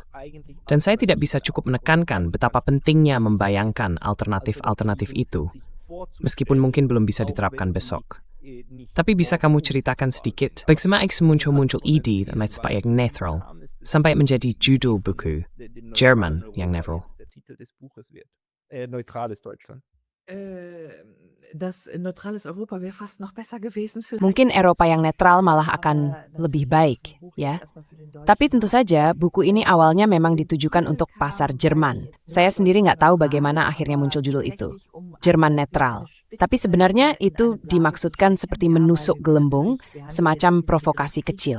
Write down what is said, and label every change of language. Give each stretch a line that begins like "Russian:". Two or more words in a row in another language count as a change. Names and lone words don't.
Indonesian: Dan saya tidak bisa cukup menekankan betapa pentingnya membayangkan alternatif-alternatif itu, meskipun mungkin belum bisa diterapkan besok. Tapi bisa kamu ceritakan sedikit bagaimana muncul ide met yang netral, sampai menjadi judul buku, Jerman yang netral.
German: Neutrales Deutschland. Das neutrales Europa wäre fast noch besser gewesen.
Indonesian: Mungkin Eropa yang netral malah akan lebih baik, ya. Tapi tentu saja buku ini awalnya memang ditujukan untuk pasar Jerman. Saya sendiri nggak tahu bagaimana akhirnya muncul judul itu, Jerman netral. Tapi sebenarnya itu dimaksudkan seperti menusuk gelembung, semacam provokasi kecil.